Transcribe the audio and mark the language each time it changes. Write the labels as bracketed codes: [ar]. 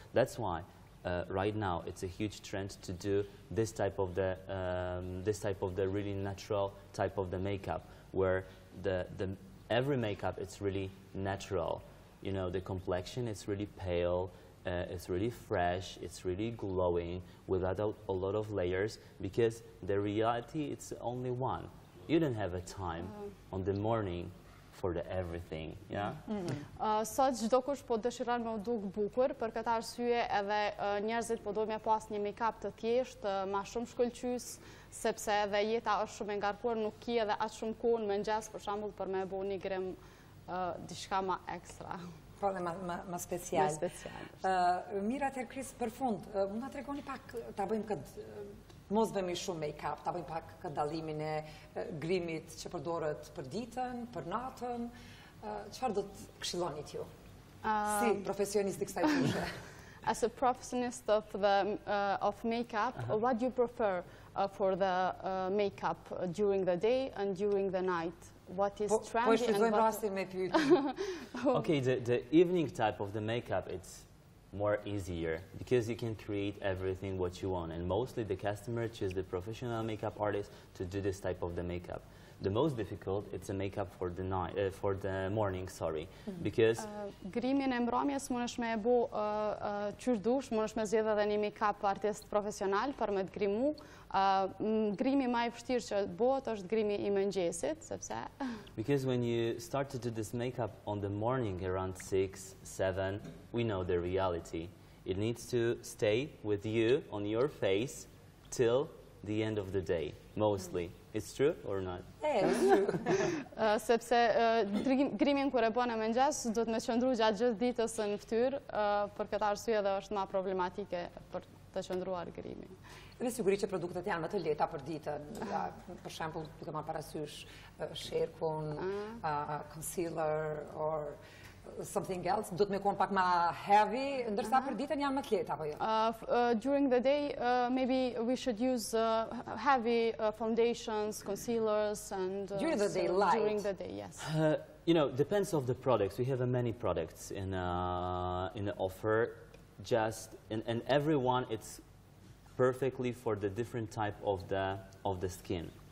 [en] That's why right now it's a huge trend to do this type of the really natural type of the makeup, where every makeup it's really natural. You know, the complexion is really pale. It's really fresh, it's really glowing without a lot of layers, because the reality it's only one. You don't have a time on the morning for the everything, yeah? [sq] Sot çdo kush po dëshiron me u duk bukur, për këtë arsye edhe njerëzit po dojnë me pas një make-up të thjeshtë, ma shumë shkëlqys, sepse edhe jeta është shumë e ngarkuar, nuk ki edhe aq shumë kohë në mëngjes për shembull për me bëu një grim diçka ma ekstra. Po dhe ma special. Mira atëherë Kris, për fund, mund ta tregoni pak, ta bëjmë këtë mos bëjmë shumë make-up, ta bëjmë pak këtë dallimin e grimit që përdoret për ditën, për natën. Çfarë do të këshilloni ju? Si profesionist I kësaj fushe? [en] As a professionist of makeup, what do you prefer for the makeup during the day and during the night? What is trendy and what... Okay, the evening type of the makeup, it's more easier because you can create everything what you want, and mostly the customer choose the professional makeup artist to do this type of the makeup. The most difficult, it's a makeup for the night, for the morning, sorry, because [sq] grimin e mbrëmjes mundesh me e bo qyrdush, mundesh me zgjedh edhe një make-up artist profesional për me të grimu. Grimi më I vështirë që bëhet është grimi I mëngjesit, sepse [en] because when you start to do this makeup on the morning around 6, 7, we know the reality. It needs to stay with you on your face till the end of the day. mostly. It's true or not? It's true. [sq] Sepse grimin kur e bën e mëngjes, do të më qëndru gjatë gjithë ditës në fytyrë, për këtë arsye dhe është më problematike për të qëndruar grimi. Dhe sigurisht që produktet janë më të lehta për ditën. Për shembull, duke marrë parasysh sherkun, [en] concealer or something else, [sq] do të më kon pak më heavy, ndërsa për ditën janë më të lehta apo jo? [en] During the day, maybe we should use heavy foundations, concealers, and during the day, light. During the day, yes. You know, depends of the products. We have many products in the offer. And everyone, it's perfectly for the different type of the skin.